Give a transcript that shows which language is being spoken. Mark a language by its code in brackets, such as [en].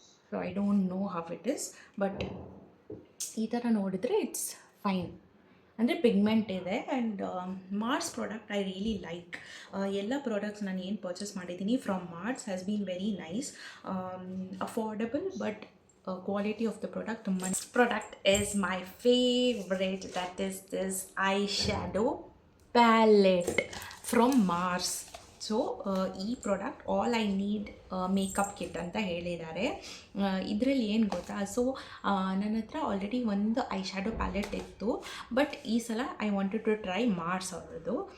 [en] so I don't know how it is, but [kn] ಈ ಥರ ನೋಡಿದರೆ [en] It's fine. [kn] ಅಂದರೆ ಪಿಗ್ಮೆಂಟ್ ಇದೆ. [en] And Mars product I really like. [kn] ಎಲ್ಲ ಪ್ರಾಡಕ್ಟ್ಸ್ ನಾನು ಏನು ಪರ್ಚೇಸ್ ಮಾಡಿದ್ದೀನಿ [en] from Mars has been very nice, affordable, but quality of the product [kn] ತುಂಬಾ. [en] Product is my favorite, that is this eyeshadow palette from Mars. [kn] So ಈ product all I need makeup kit ಅಂತ ಹೇಳಿದ್ದಾರೆ. ಇದರಲ್ಲಿ ಏನು ಗೊತ್ತಾ, so ನನ್ನ ಹತ್ರ already ಒಂದು ಐ ಶ್ಯಾಡೋ ಪ್ಯಾಲೆಟ್ ಇತ್ತು, ಬಟ್ ಈ ಸಲ [en] I wanted to try [kn] Mars ಅವ್ರದ್ದು.